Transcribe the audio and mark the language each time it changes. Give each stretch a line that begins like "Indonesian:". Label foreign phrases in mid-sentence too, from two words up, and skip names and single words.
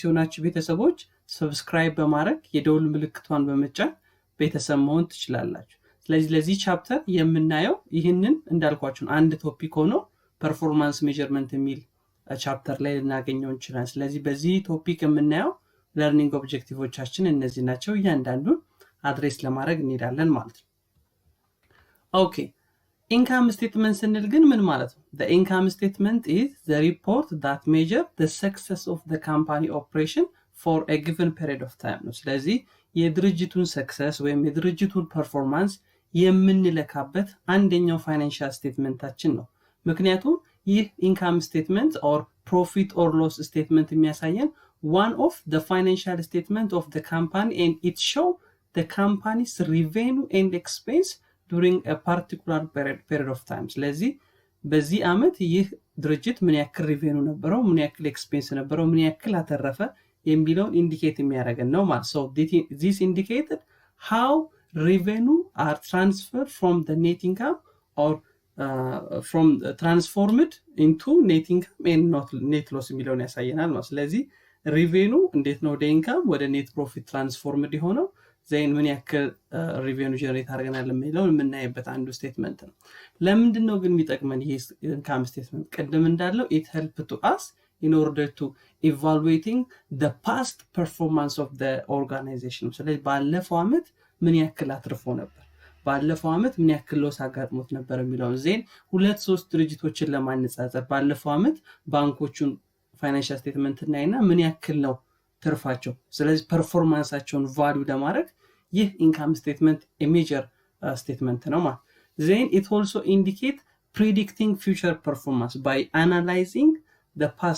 Amharic: የሆናችሁ ቤተሰቦች ሰብስክራይብ በማረግ የደውል ምልክቷን በመጫን ቤተሰብ መሆን ትችላላችሁ። ስለዚህ ለዚህ ቻፕተር የምናየው ይህንን እንዳልኳችሁ አንድ ቶፒክ ሆኖ
English: performance measurement
Amharic: የሚል ቻፕተር ላይ ልናገኘው እንችላለን። ስለዚህ በዚህ ቶፒክ የምናየው ለርኒንግ ኦብጀክቲቮቻችን እነዚህ ናቸው። እያንዳንዱን አድሬስ ለማድረግ እንሄዳለን ማለት ነው።
English: okay income statement
Amharic: ስንል ግን ምን ማለት ነው?
English: the income statement is the report that measure the success of the company operation for a given period of time
Amharic: ነው። ስለዚህ የድርጅቱን ሰክሰስ ወይም የድርጅቱን ፐርፎርማንስ የምንለካበት አንደኛው ፋይናንሻል ስቴትመንታችን ነው። ምክንያቱም ይህ
English: income statement or profit or loss statement የሚያሳየን one of the financial statement of the company and it show the company's revenue and expense during a particular period of time።
Amharic: ስለዚህ በዚህ አመት ይህ ድርጅት ምን ያክል ሪቬኑ ነበረው፣ ምን ያክል ኤክስፔንስ ነበረው፣ ምን ያክል አተረፈ የሚለውን ኢንዲኬት የሚያደርገን ነው ማለት
English: so this indicated how revenue are transferred from the net income or from transformed into net income and not net loss
Amharic: የሚለውን ያሳየናል ነው። ስለዚህ ሪቬኑ እንዴት ነው ወደ ኢንካም ወደ
English: net profit transformed
Amharic: የሆነው ዘይን ምን ያክል ሪቬኑ ጀነሬት አድርገናል የሚለውን የምናይበት አንዱ ስቴትመንት ነው። ለምንድን ነው ግን የሚጠቅመን ይሄ
English: income statement?
Amharic: ቅድም እንዳለው
English: it help to us in order to evaluating the past performance of the organization።
Amharic: ስለዚህ ባለፈው አመት ምን ያክል አትርፎ ነበር፣ ባለፈው አመት ምን ያክል ሎስ አጋጥሞት ነበር የሚለውን ዜን 2-3 ድርጅቶችን ለማነጻጸር ባለፈው አመት ባንኮቹን
English: financial statement
Amharic: እናይና ምን ያክል ነው ትርፋቸው፣ ስለዚህ ፐርፎርማንሳቸውን ቫልዩ ለማድረግ ይህ
English: income statement major statement
Amharic: ነው ማለት።
English: then it also indicate predicting future performance by analyzing the